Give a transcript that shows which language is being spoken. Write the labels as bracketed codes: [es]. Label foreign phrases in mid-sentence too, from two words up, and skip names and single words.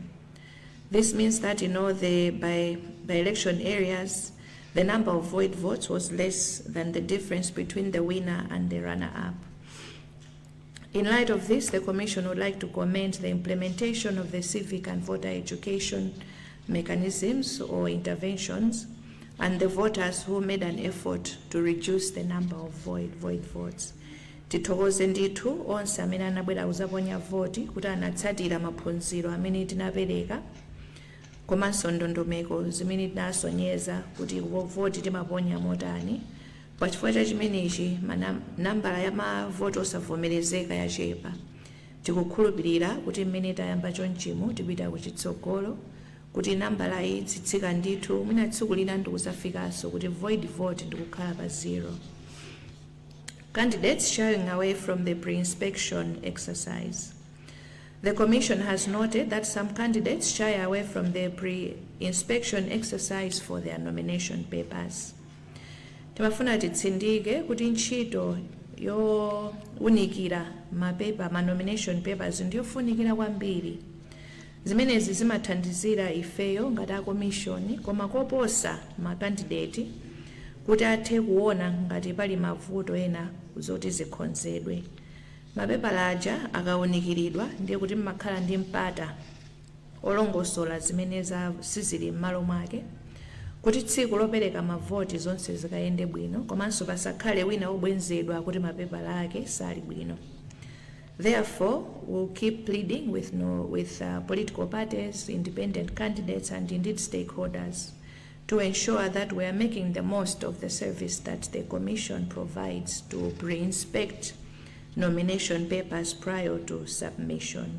[en] This means that in all the by-election areas, the number of void votes was less than the difference between the winner and the runner-up. In light of this, the Commission would like to commend the implementation of the civic and voter education mechanisms or interventions and the voters who made an effort to reduce the number of void votes. [ny] Tithokoze ndithu onse amene anabwera kuzaponya voti kuti anatsatira maphunziro amene tinapereka komanso ndondomeko zimene tinasonyeza kuti voti timaponya motani. Pachifukwa cha chimenechi nambala ya mavoti osavomerezeka yachepa. Tikukhulupirira kuti mmene tayamba chonchimu tipita kuchitsogolo kuti nambala iyi tsitsika ndithu mwina tsiku lina ndikuzafikanso kuti [en] void vote [ny] ndikukhala pa 0. [en] Candidates shying away from the pre-inspection exercise. The Commission has noted that some candidates shy away from the pre-inspection exercise for their nomination papers. [ny] Timafuna titsindike kuti ntchito yowunikira ma [en] nomination papers [ny] ndiyofunikira kwambiri. Zimenezi zimathandizira ifeyo ngati a commission koma koposa makandidate kuti athe kuona ngati pali mavuto ena zoti zikhonzedwe. Mapepala aja akawunikiridwa ndiye kuti mmakhala ndi mpata olongosola zimene sizili m'malo mwake kuti tsiku lopereka mavoti zonse zikayende bwino komanso pasakhale wina wobwenzedwa kuti mapepala ake sali bwino. [en] Therefore, we'll keep pleading with political parties, independent candidates, and indeed stakeholders to ensure that we are making the most of the service that the Commission provides to pre-inspect nomination papers prior to submission.